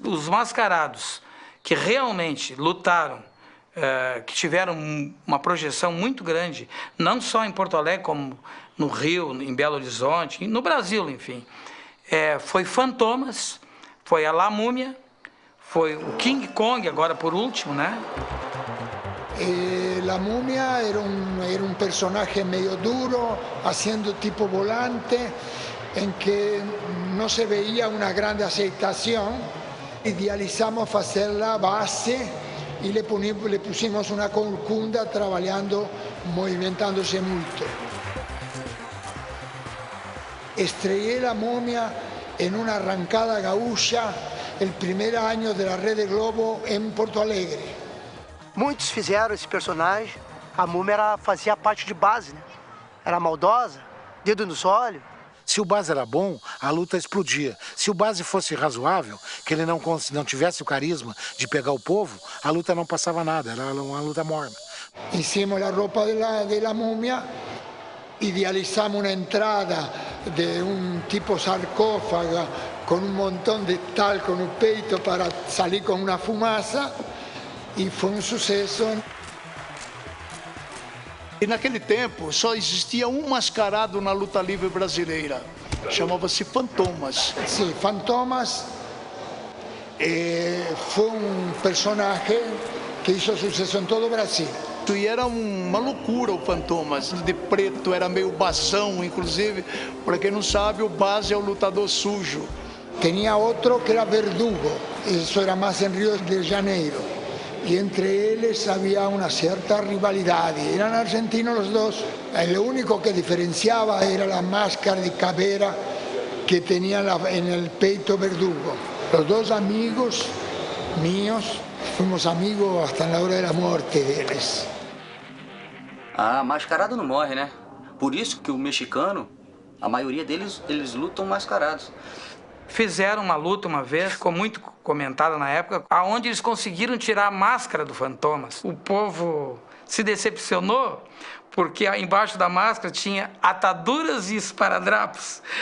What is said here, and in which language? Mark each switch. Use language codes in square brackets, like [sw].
[pt] Os mascarados que realmente lutaram, que tiveram uma projeção muito grande, não só em Porto Alegre, como no Rio, em Belo Horizonte, no Brasil, enfim. Foi Fantomas, foi a La Múmia, foi o King Kong, agora por último, né? [es] La Múmia era un personaje medio duro, haciendo tipo volante, en que no se veía una grande aceptación. Idealizamos hacerla base y le pusimos una corcunda trabajando, movimentándose mucho. Estrellé La Múmia en una arrancada gaúcha el primer año de la Rede Globo en Porto Alegre. [pt] Muitos fizeram esse personagem. A Múmia fazia parte de base, né? Era maldosa, dedo nos olhos. Se o base era bom, a luta explodia. Se o base fosse razoável, que ele não tivesse o carisma de pegar o povo, a luta não passava nada, era uma luta morna. Hicimos a roupa de la Múmia, idealizamos uma entrada de um tipo sarcófago com um montão de talco no peito para sair com uma fumaça. E foi um sucesso. E naquele tempo só existia um mascarado na luta livre brasileira. Chamava-se Fantomas. Sim, Fantomas foi um personagem que hizo sucesso em todo o Brasil. E era uma loucura o Fantomas. De preto, era meio basão, inclusive. Para quem não sabe, o base é o lutador sujo. Tinha outro que era Verdugo. Isso era mais em Rio de Janeiro. [es] Y entre ellos había una cierta rivalidad. Eran argentinos los dos. Lo único que diferenciaba era la máscara de caveira que tenía en el peito Verdugo. Los dos amigos míos, fuimos amigos hasta la hora de la muerte de ellos. [pt] Ah, mascarado não morre, né? Por isso que o mexicano, a maioria deles, eles lutam mascarados. fizeram uma luta uma vez, ficou muito comentada na época, aonde eles conseguiram tirar a máscara do Fantomas. O povo se decepcionou, porque embaixo da máscara tinha ataduras e esparadrapos.